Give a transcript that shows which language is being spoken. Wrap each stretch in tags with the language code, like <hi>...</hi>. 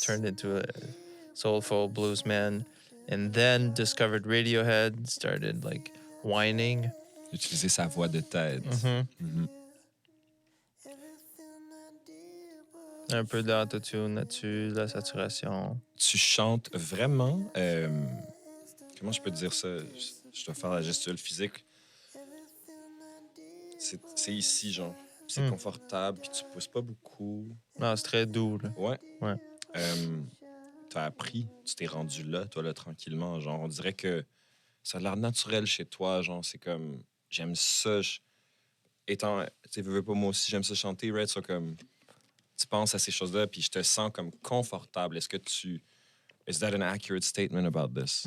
<en>Turned into a soulful blues man, and then discovered Radiohead. Started like whining.</en> <fr>Utiliser sa voix de tête. Mm-hmm. Un peu d'autotune là-dessus, de la saturation. Tu chantes vraiment... comment je peux te dire ça? Je dois faire la gestuelle physique. C'est ici, genre. C'est confortable, puis tu pousses pas beaucoup. Non, c'est très doux, là. Ouais. Ouais. T'as appris, tu t'es rendu là, toi, là, tranquillement. Genre, on dirait que ça a l'air naturel chez toi. Genre, c'est comme... J'aime ça. Étant... Tu veux pas, moi aussi, j'aime ça chanter, right? So, comme... Tu penses à ces choses-là, puis je te sens comme confortable. Est-ce que tu...</fr> <en>Is that an accurate statement about this?</en>